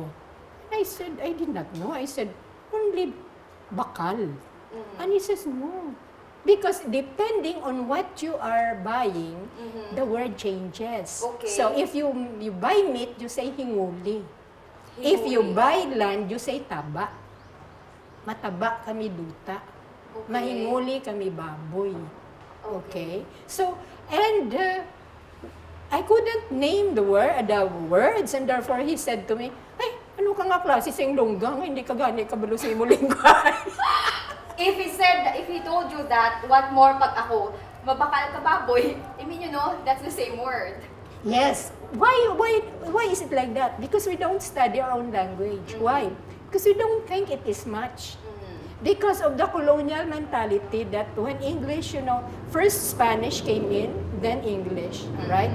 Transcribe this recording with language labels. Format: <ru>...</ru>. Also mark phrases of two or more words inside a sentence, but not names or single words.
<en>And I said, I did not know. I said, only bakal. And he says, no. Because depending on what you are buying, the word changes. Okay. So if you buy meat, you say hinguli. If you buy land, you say taba.</en> <hil>Mataba kami duta. Mahinguli kami baboy.</hil> <en>Okay. So, and I couldn't name the words, and therefore he said to me,</en> <hil>ay, ano ka nga klase sing lunggang, hindi ka gani kabalo sa imo lingkay.</hil> <en>If he told you that, what more</en> <hil>pag ako, mabakal ka baboy,</hil> <en>I mean, you know, that's the same word. Yes. Why is it like that? Because we don't study our own language. Why? Because we don't think it is much. Because of the colonial mentality that when English, you know, first Spanish came in, then English, right?</en>